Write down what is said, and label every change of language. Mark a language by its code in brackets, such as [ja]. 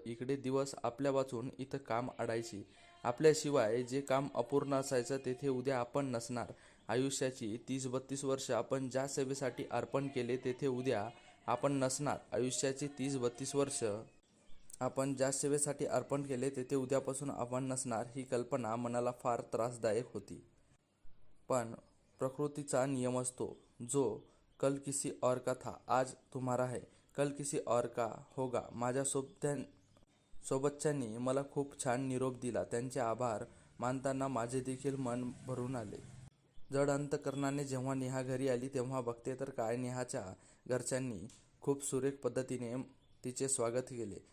[mr] इकडे दिवस आपल्या वाचून इथं काम अडायची. आपल्याशिवाय जे काम अपूर्ण असायचं तेथे उद्या आपण नसणार. आयुष्याची 30-32 वर्ष आपण ज्या सेवेसाठी अर्पण केले तेथे उद्या आपण नसणार. आयुष्याची 30-32 वर्ष आपण ज्या सेवेसाठी अर्पण केले तेथे उद्यापासून आपण नसणार. ही कल्पना मनाला फार त्रासदायक होती. पण प्रकृतीचा नियम असतो, [hi] जो कल किसी और का था आज तुम्हारा है, कल किसी और का होगा. [mr] माझ्या सोबतच्यांनी मला खूप छान निरोप दिला. त्यांचे आभार मानताना माझे देखील मन भरून आले. जड अंतकरणाने जेव्हा नेहा घरी आली तेव्हा बघते तर काय, नेहाच्या घरच्यांनी खूप सुरेख पद्धतीने तिचे स्वागत केले.